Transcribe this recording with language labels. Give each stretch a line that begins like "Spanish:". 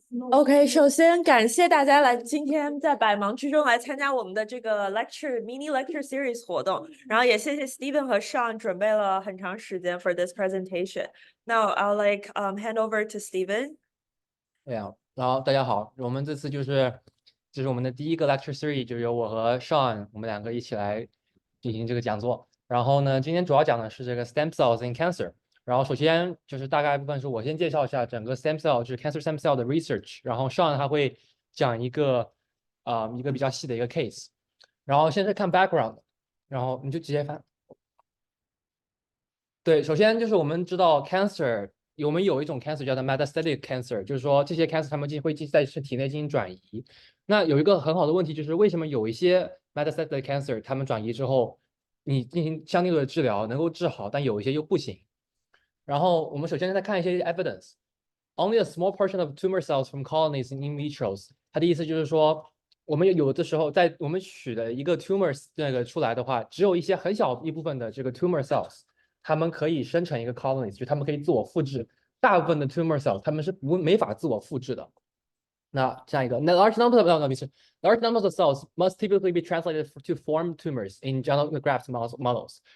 Chinese: OK，首先感谢大家来今天在百忙之中来参加我们的这个 mini lecture series 活动，然后也谢谢 Steven 和 Sean 准备了很长时间 for this presentation.
English: Now I'll hand over to Steven.
Chinese: 对呀，然后大家好，我们这次就是我们的第一个 lecture series，就由我和 Sean 我们两个一起来进行这个讲座。然后呢，今天主要讲的是这个 stem cells in cancer。然后首先就是大概部分是我先介绍一下整个 stem cell，就是 cancer stem cell 的 research。然后 Sean 他会讲一个比较细的一个 case。然后先是看 background，然后你就直接翻。对，首先就是我们知道 cancer。我们有一种 cancer 叫做 metastatic cancer， 就是说这些 cancer 它们会在体内进行转移。那有一个很好的问题就是为什么有一些 metastatic cancer 它们转移之后，你进行相应的治疗能够治好，但有一些又不行。
English: 然后我们首先再看一些 evidence。Only a small portion of tumor cells from colonies in vitros。
Chinese: 它的意思就是说，我们有的时候在我们取的一个 tumor 那个出来的话，只有一些很小一部分的这个 tumor cells。它们可以生成一个 colonies， 就它们可以自我复制。大部分的 tumor cells 它们是没法自我复制的。
English: 那下一个，那 large numbers of cells must typically be translated to form tumors in xenograft models。